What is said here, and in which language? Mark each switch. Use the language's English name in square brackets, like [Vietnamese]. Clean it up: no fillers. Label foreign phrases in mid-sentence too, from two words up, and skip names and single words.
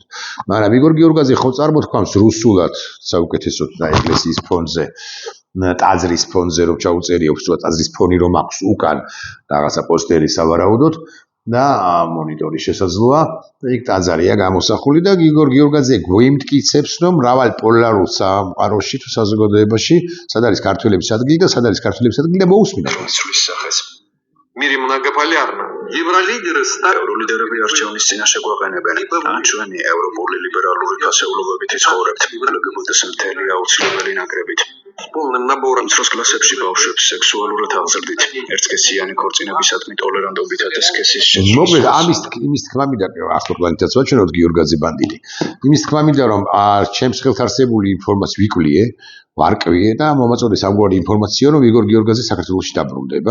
[Georgian] მაგრამ იგორ გიორგაძე ხო წარმოთქვამს რუსულად საუკეთესოდ და ეკლესიის ფონზე ტაძრის ფონზე რომ ჩაუწერიო უბრალოდ ტაძრის ფონი რომ აქვს უკან რაღაცა პოსტერი სავარაუდოდ და მონიტორი შესაძლოა იქ ტაძარია გამოსახული და იგორ გიორგაძე გვიმტკიცებს რომ მრავალპოლარულ სამყაროში თუ საზოგადოებაში სად არის ქართველების ადგილი და სად არის ქართველების ადგილი და მოусმინა ცვლის სახეს [Russian] В мире многополярно. Евролидеры [Georgian] ევროლიდერები არჩევნის წინაშე გვაყენებენ. ან ჩვენი ევროპული ლიბერალური ფასეულობებით ცხოვრებთ. ლგბტ-ს მთელი აუცილებელი ნაკრებით. [Russian] полным набором [Georgian] მცროს კლასებში ბავშვებს სექსუალურად აღზრდით. ერთსქესიანი ქორწინებისადმი ტოლერანტობითა და სქესის მოკლედ იმის თქმა მინდა ახლა პლანეტაც ვაჩვენოთ გიორგაძე ბანდიტი. იმის თქმა მინდა რომ ჩემს ხელთ არსებული ინფორმაცია ვიკვლიე, ვარკვიე და მომაწოდეს ამგვარი ინფორმაცია რომ იგორ გიორგაძე საქართველოში დაბრუნდება.